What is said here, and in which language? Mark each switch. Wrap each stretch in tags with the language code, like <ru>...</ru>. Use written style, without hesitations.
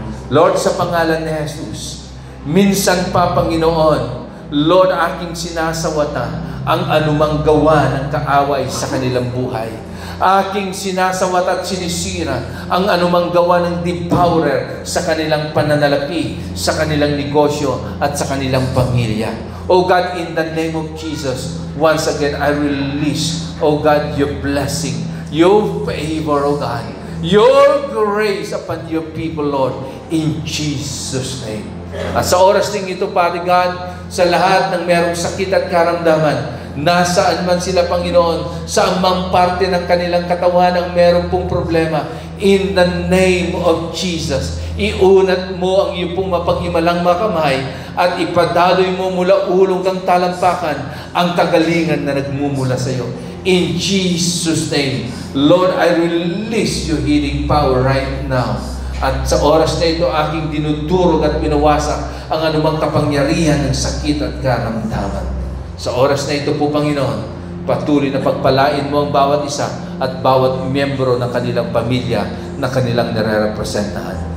<tl>Lord, sa pangalan ni Jesus, minsan pa, Panginoon, Lord, aking sinasawata ang anumang gawa ng kaaway sa kanilang buhay. Aking sinasawata at sinisira ang anumang gawa ng devourer sa kanilang pananalapi, sa kanilang negosyo at sa kanilang pamilya.</tl> <en>Oh God, in the name of Jesus, once again, I release, oh God, your blessing, your favor, oh God, your grace upon your people, Lord, in Jesus' name.</en> <tl>At sa oras ding ito, Father God, sa lahat ng merong sakit at karamdaman, nasaan man sila, Panginoon, sa amang parte ng kanilang katawan ang meron pong problema,</tl> <en>in the name of Jesus,</en> <tl>iunat mo ang iyong pong mapaghimalang mga kamay at ipadaloy mo mula ulong kang talampakan ang kagalingan na nagmumula sa iyo.</tl> <en>In Jesus' name, Lord, I release your healing power right now.</en> <tl>At sa oras na ito, aking dinudurog at pinawasak ang anumang kapangyarihan ng sakit at karamdaman. Sa oras na ito po, Panginoon, patuloy na pagpalain mo ang bawat isa at bawat miyembro ng kanilang pamilya na kanilang nare-representahan.</tl>